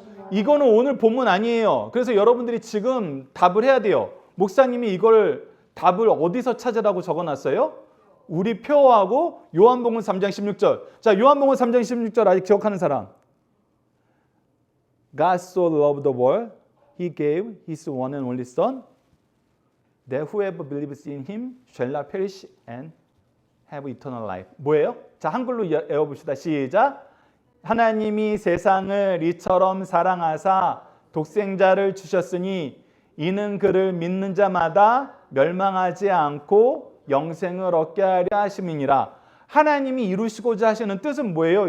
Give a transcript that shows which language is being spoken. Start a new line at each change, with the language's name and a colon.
Korean: 이거는 오늘 본문 아니에요. 그래서 여러분들이 지금 답을 해야 돼요. 목사님이 이걸 답을 어디서 찾으라고 적어놨어요? 우리 표하고 요한복음 3장 16절. 자, 요한복음 3장 16절 아직 기억하는 사람.
English: God so loved the world, He gave His one and only Son, that whoever believes in Him shall not perish and have eternal life.
Korean: 뭐예요? 자, 한글로 외워봅시다. 시작. 하나님이 세상을 이처럼 사랑하사 독생자를 주셨으니 이는 그를 믿는 자마다 멸망하지 않고 영생을 얻게 하려 하심이니라. 하나님이 이루시고자 하시는 뜻은 뭐예요?